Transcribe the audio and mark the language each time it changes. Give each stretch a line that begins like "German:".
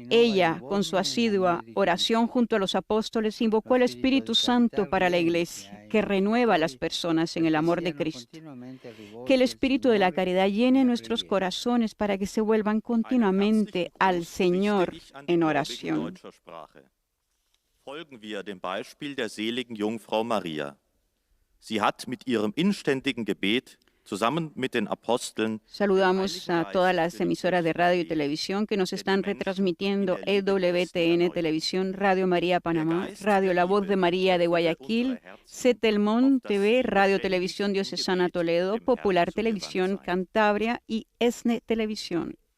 Spanish: Ella, con su asidua oración junto a los apóstoles, invocó al Espíritu Santo para la Iglesia, que renueva a las personas en el amor de Cristo. Que el Espíritu de la caridad llene nuestros corazones para que se vuelvan continuamente al Señor en oración.
German: Folgen wir dem Beispiel der seligen Jungfrau Maria. Sie hat mit ihrem inständigen Gebet zusammen mit den Aposteln.
Spanish: Saludamos a todas las emisoras de radio y televisión que nos están retransmitiendo: EWTN Televisión, Radio María Panamá, Radio La Voz de María de Guayaquil, Cetelmón TV, Radio Televisión Diocesana Toledo, Popular Televisión Cantabria y ESNE Televisión.